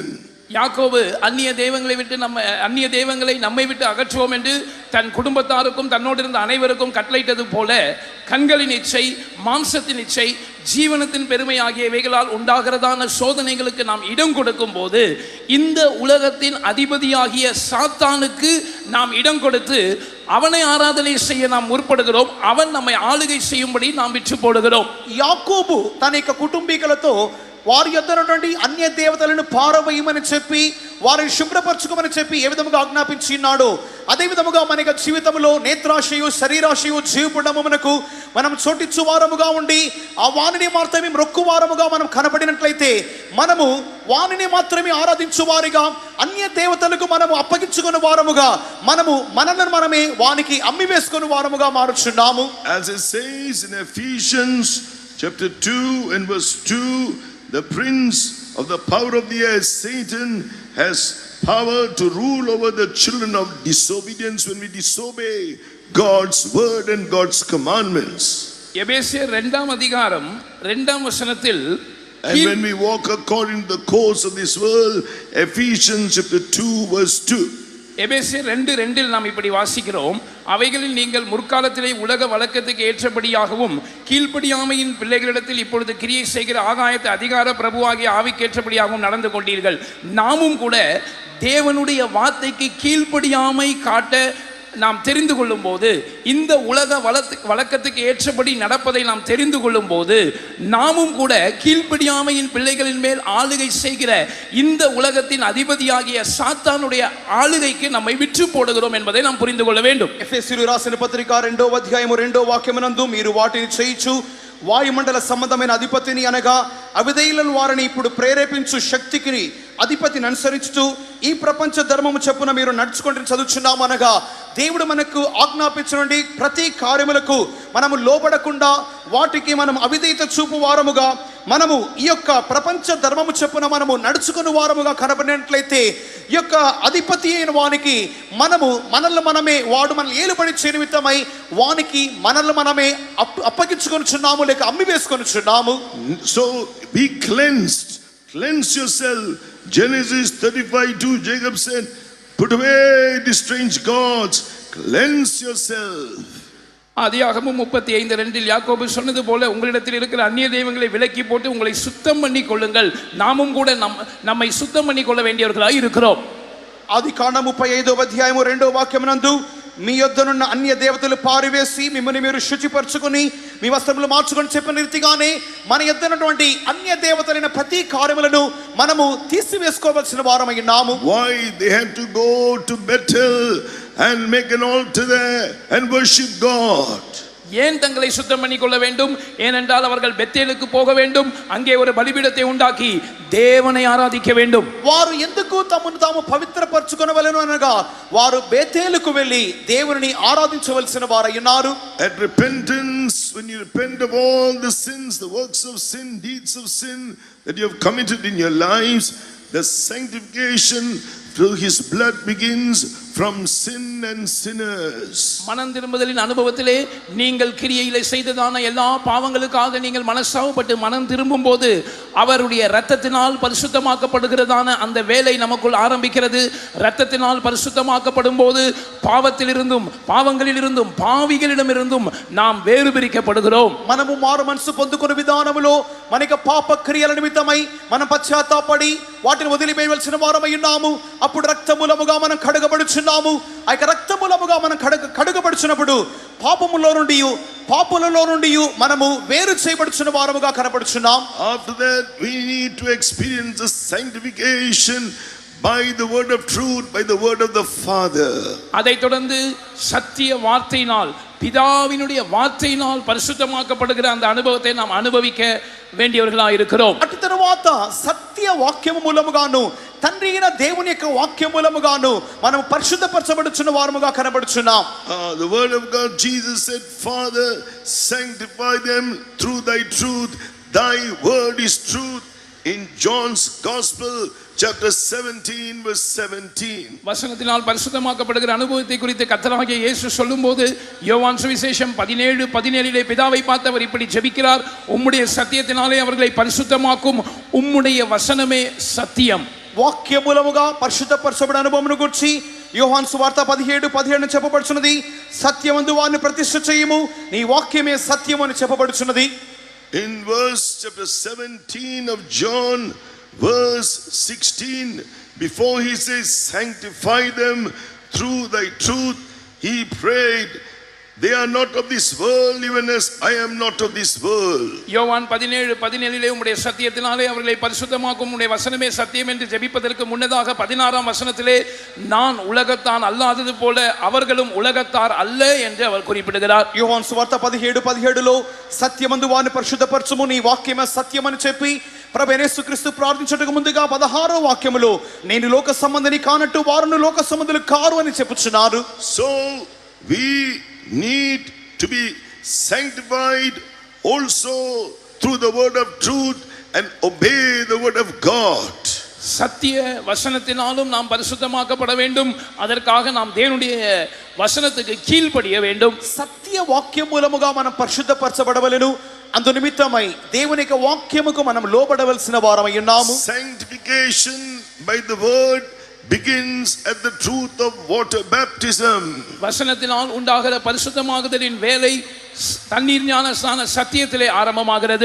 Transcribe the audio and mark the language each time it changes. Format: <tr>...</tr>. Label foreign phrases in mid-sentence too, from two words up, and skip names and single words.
<ta>யாக்கோபு அந்நிய தெய்வங்களை நம்மை விட்டு அகற்றுவோம் என்று தன் குடும்பத்தாருக்கும் தன்னோடு இருந்த அனைவருக்கும் கட்டளையிட்டது போல கண்களின் இச்சை, மாம்சத்தின் இச்சை, ஜீவனத்தின் பெருமை ஆகியவைகளால் உண்டாகிறதான சோதனைகளுக்கு நாம் இடம் கொடுக்கும் போது இந்த உலகத்தின் அதிபதியாகிய சாத்தானுக்கு நாம் இடம் கொடுத்து அவனை ஆராதனை செய்ய நாம் முற்படுகிறோம். அவன் நம்மை ஆளுகை செய்யும்படி நாம் விற்று போடுகிறோம்.</ta> <te>యాకోబు తన యొక్క కుటుంబీకులతో వారి యొద్దనటువంటి అన్య దేవతలను పారవేయమని చెప్పి వారిని శుభ్రపరచుకోమని చెప్పి ఏ విధముగా ఆజ్ఞాపించి ఉన్నాడో అదే విధముగా మన యొక్క జీవితంలో నేత్రాశయు శరీరాశయు జీవపుడమునకు మనం చోటిచ్చు వారముగా ఉండి ఆ వాణిని మాత్రమే మొక్కు వారముగా మనం కనబడినట్లయితే మనము వాణిని మాత్రమే ఆరాధించు వారిగా అన్య దేవతలకు మనము అప్పగించుకుని వారముగా మనము మనల్ని మనమే వానికి అమ్మి వేసుకుని వారముగా మారుచున్నాము.</te> <en>As it says in Ephesians chapter 2 and verse 2, the prince of the power of the air, Satan, has power to rule over the children of disobedience when we disobey God's word and God's commandments.</en> <ta>எபேசியர் 2ஆம் அதிகாரம் 2ஆம் வசனத்தில்</ta> <en>And when we walk according to the course of this world, Ephesians chapter 2 verse 2.</en> <ta>எபேசியர் 2:2 நாம் இப்படி வாசிக்கிறோம், அவைகளில் நீங்கள் முற்காலத்திலே உலக வழக்கத்துக்கு ஏற்றபடியாகவும் கீழ்ப்படியாமையின் பிள்ளைகளிடத்தில் இப்பொழுது கிரியை செய்கிற ஆகாயத்து அதிகார பிரபுவாகிய ஆவிக்கேற்றபடியாகவும் நடந்து கொண்டீர்கள். நாமும் கூட தேவனுடைய வார்த்தைக்கு கீழ்ப்படியாமை காட்ட நாம் தெரிந்து கொள்ளும் போது, இந்த உலக வழக்கத்துக்கு ஏற்றபடி நடப்பதை நாம் தெரிந்து கொள்ளும் போது நாமும் கூட கீழ்ப்படியாமையின் பிள்ளைகளின் மேல் ஆளுகை செய்கிற இந்த உலகத்தின் அதிபதியாகிய சாத்தானுடைய ஆளுகைக்கு நம்மை விற்று போடுகிறோம் என்பதை நாம் புரிந்து கொள்ள வேண்டும்.</ta> <te>ఎఫెసీయులకు రాసిన పత్రిక 2వ అధ్యాయము 2వ వాక్యమునందు మీరు వాటిని చేయించు వాయుమండల సంబంధమైన అధిపతిని అనగా అవిధేయులను వారిని ఇప్పుడు ప్రేరేపించు శక్తికి అధిపతిని అనుసరించుతూ ఈ ప్రపంచ ధర్మము చెప్పున మీరు నడుచుకుంటూ చదువుచున్నాము అనగా దేవుడు మనకు ఆజ్ఞాపించినటువంటి ప్రతి కార్యములకు మనము లోబడకుండా వాటికి మనం అవిధేయత చూపు వారముగా మనము ఈ యొక్క ప్రపంచ ధర్మము చెప్పున మనము నడుచుకుని వారముగా కనబడినట్లయితే ఈ యొక్క అధిపతి అయిన వానికి మనల్ని మనమే వాడు మనల్ని ఏలుబడి నిమిత్తమై వానికి మనల్ని మనమే అప్పగించుకొనుచున్నాము లేక అమ్మి వేసుకొనుచున్నాము.</te> <en>So be cleansed, cleanse yourself. Genesis 35:2, Jacob said, put away the strange gods, cleanse yourself.</en> <ta>ஆதியாகமம் 35:2 யாக்கோபு சொன்னது போல உங்களிடத்தில் இருக்கிற அந்நிய தெய்வங்களை விலக்கி போட்டு உங்களை சுத்தம் பண்ணி கொள்ளுங்கள். நாமும் கூட நம்மை சுத்தம் பண்ணி கொள்ள வேண்டியவர்களாய் இருக்கிறோம்.</ta> <te>ఆది కాండం 35వ అధ్యాయము 2వ వాక్యమునందు మీ యొద్దనున్న అన్య దేవతలు పారివేసి మిమ్మల్ని మీరు శుచిపరచుకొని మీ వస్త్రములు మార్చుకొని చెప్పిన రీతిగానే మన యొద్దనటువంటి అన్య దేవతలైన ప్రతి కార్యములను మనము తీసివేసుకోవాల్సిన వారమై ఉన్నాము.</te> <en>Why they had to go to Bethel and make an altar there and worship God?</en> <ta>ஏன் தங்களை சுத்தம் பண்ணி கொள்ள வேண்டும்? ஏனென்றால் அவர்கள் பெத்தேலுக்கு போக வேண்டும், அங்கே ஒரு பலிபீடத்தை உண்டாக்கி தேவனை ஆராதிக்க வேண்டும்.</ta> <te>వారు ఎందుకు తమను తాము పవిత్రపరచుకొనవలెను అనగా వారు బేతేలుకు వెళ్ళి దేవుని ఆరాధించవలసిన వారై ఉన్నారు.</te> <en>At repentance, when you repent of all the sins, the works of sin, deeds of sin that you have committed in your lives, the sanctification through his blood begins from sin and sinners.</en> <ta>மனம் திரும்புதலின் அனுபவத்திலே நீங்கள் கிரியையிலே செய்ததான எல்லா பாவங்களுக்காக நீங்கள் மனஸ்தாபப்பட்டு மனம் திரும்பும் போது அவருடைய இரத்தத்தினால் பரிசுத்தமாக்கப்படுகிறதான அந்த வேலை நமக்குள் ஆரம்பிக்கிறது. இரத்தத்தினால் பரிசுத்தமாக்கப்படும் போது பாவங்களிலிருந்தும் பாவிகளிடமிருந்தும் நாம் வேறு பிரிக்கப்படுகிறோம்.</ta> <te>మనము మారు మనసు పొందుకున్న విధానములో మనకి పాప క్రియల నిమిత్తమై మనం పశ్చాత్తాపడి వాటిని వదిలివేయవలసిన వారమై ఉన్నాము. అప్పుడు రక్తమూలముగా మనం కడగబడుచున్నాము. ఆ యొక్క రక్తమూలముగా మనం కడగబడుచున్నప్పుడు పాపులలో నుండి మనము వేరు చేయబడుచున్న వారముగా కనబడుచున్నాం.</te> <en>After that we need to experience the sanctification by the word of truth, by the word of the Father.</en> <ta>அதை தொடர்ந்து சத்திய வார்த்தையினால் பிதாவினுடைய வார்த்தையினால் பரிசுத்தமாக்கப்படுகிற அந்த அனுபவத்தை நாம் அனுபவிக்க வேண்டியவர்களாக இருக்கிறோம்.</ta> <te>అటు తరువాత సత్య వాక్యము మూలముగాను తండ్రి అయిన దేవుని యొక్క వాక్యం మూలముగాను మనం పరిశుద్ధపరచబడుచున్న వారముగా కనబడుచున్నాం.</te> <en>The word of God, Jesus said, Father, sanctify them through thy truth. Thy word is truth. In John's Gospel, chapter 17, verse 17.</en> <ta>வசனத்தினால் பரிசுத்தமாக்கப்படுகிற அனுபவத்தை குறித்து கர்த்தராகிய இயேசு சொல்லும்போது யோவான் சுவிசேஷம் 17:17 பிதாவை பார்த்தவர் இப்படி ஜெபிக்கிறார், உம்முடைய சத்தியத்தினாலே அவர்களை பரிசுத்தமாக்கும், உம்முடைய வசனமே சத்தியம்.</ta> <te>వాక్య మూలముగా పరిశుద్ధపరచబడిన అనుభవమును గురించి యోహాను సువార్త 17:17 చెప్పబడుచున్నది. సత్యమందు వారిని ప్రతిష్ఠ చేయము, నీ వాక్యమే సత్యము అని చెప్పబడుచున్నది.</te> <en>In verse chapter 17 of John, verse 16, before he says, sanctify them through thy truth, he prayed, they are not of this world, even as I am not of this world.</en> <ta>யோவான் 17:17 உம்முடைய சத்தியத்தினாலே அவர்களை பரிசுத்தமாக்கும், உம்முடைய வசனமே சத்தியம் என்று ஜெபிப்பதற்கு முன்னதாக 16ஆம் வசனத்திலே நான் உலகத்தான் அல்லாதது போல அவர்களும் உலகத்தார் அல்ல என்று அவர் குறிப்பிடுகிறார்.</ta> <te>యోహాను సువార్త 17:17లో సత్యమందు వారిని పరిశుద్ధపరచుము, నీ వాక్యమే సత్యమని చెప్పి ప్రభు యేసుక్రీస్తు ప్రార్థించుటకు ముందుగా 16వ వాక్యములో నేను లోక సంబంధిని కానట్టు వారును లోక సంబంధులు కారు అని చెప్పుచున్నారు.</te> <en>So we need to be sanctified also through the word of truth and obey the word of God.</en> <ta>சத்திய வசனத்தினாலும் நாம் பரிசுத்தமாக்கப்பட வேண்டும். அதற்காக நாம் தேவனுடைய வசனத்துக்கு கீழ்ப்படிய வேண்டும்.</ta> <te>సత్య వాక్యం మూలముగా మనం పరిశుద్ధపరచబడవలెను. అందు నిమిత్తమై దేవుని యొక్క వాక్యముకు మనం లోబడవలసిన వారమై ఉన్నాము.</te> <en>Sanctification by the word begins at the truth of water baptism.</en> <ta>வசனத்தினால் உண்டாகிற பரிசுத்தமாகுதலின் வேலை தண்ணீர் ஞானஸ்நான சத்தியத்திலே ஆரம்பமாகிறது.</ta>